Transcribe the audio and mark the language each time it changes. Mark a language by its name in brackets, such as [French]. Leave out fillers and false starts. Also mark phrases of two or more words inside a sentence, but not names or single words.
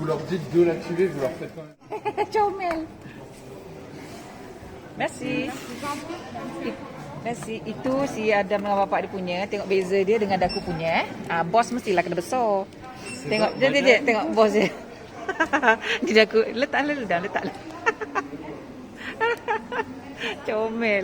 [French] dites de l'activer, vous leur faites quand même. [Malay] Comel. Merci. [French] Merci. [Malay] Itu si Adam dengan bapak dia punya. Tengok beza dia dengan daku punya. Bos mestilah kena besar. Tengok dia tengok bos dia. Di daku letaklah. Comel.